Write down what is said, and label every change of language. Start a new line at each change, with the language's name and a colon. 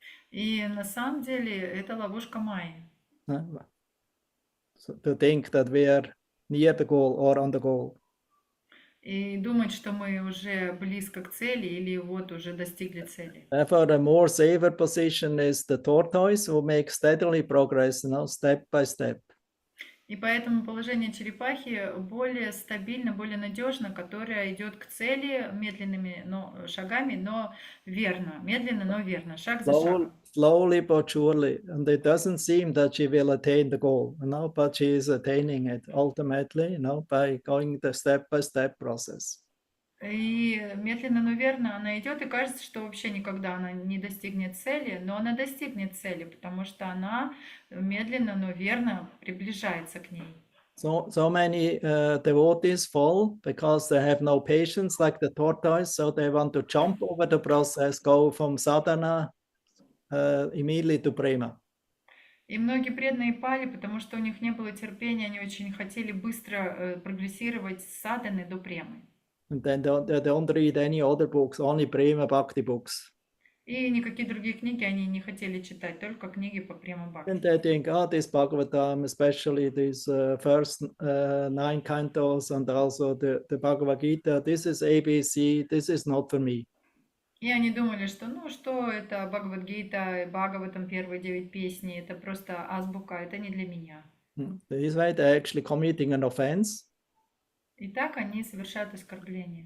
Russian: И на самом деле это ловушка Майи.
English: So to think that we are near the goal or on the goal.
Russian: И думать, что мы уже близко к цели или вот уже достигли цели.
English: Therefore, the more safer position is the tortoise who makes steadily progress, step by step.
Russian: И поэтому положение черепахи более стабильно, более надежно, которая идет к цели медленными шагами, но верно. Медленно, но верно. Шаг за шагом.
English: Slowly but surely. And it doesn't seem that she will attain the goal, but she is attaining it ultimately, by going the step-by-step process.
Russian: И медленно, но верно она идет, и кажется, что вообще никогда она не достигнет цели, но она достигнет цели, потому что она медленно, но верно приближается к ней.
English: So many devotees fall because they have no patience like the tortoise, so they want to jump over the process, go from sadhana immediately to prema.
Russian: И многие преданные пали, потому что у них не было терпения, они очень хотели быстро прогрессировать с садханы до премы.
English: And then they don't read any other books, only Prema Bhakti books.
Russian: И никакие другие книги они не хотели читать, только книги по Према Бхакти.
English: And they think, this Bhagavatam, especially these first 9 cantos and also the Bhagavad Gita, this is ABC, this is not for me.
Russian: И они думали, что ну что это Бхагавад-гита, Бхагаватам, первые 9 песней, это просто азбука, это не для меня.
English: This way they're actually committing an offense.
Russian: И так они совершают оскорбление.